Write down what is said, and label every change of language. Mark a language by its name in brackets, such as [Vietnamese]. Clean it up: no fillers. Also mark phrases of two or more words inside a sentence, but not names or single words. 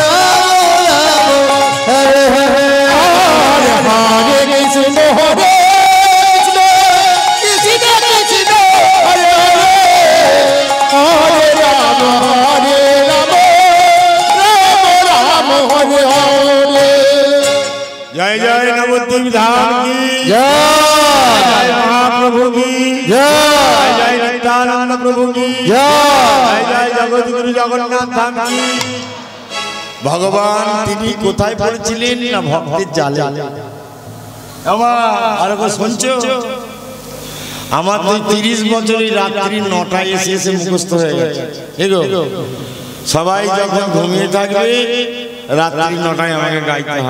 [Hindi] हरे हरे हरे कृष्ण हरे कृष्ण कृष्ण हरे हरे हरे राम हरे राम राम राम हरे हरे। जय जय नवद्वीप धाम की जय, जय महाप्रभु की जय, जय नित्यानंद प्रभु की जय, जय जगद्गुरु जगन्नाथ धाम की। [Bangla] ভগবান তিনি কোথায় পড়েছিলেন না ভক্তের জালে। আর শুনছো, আমার তো 30 বছরই রাত্রি 9টায় এসে মুখস্থ হয়ে গেছে। সবাই যখন ঘুমিয়ে থাকবে রাত্রি 9টায় আমাকে গাইতে হয়।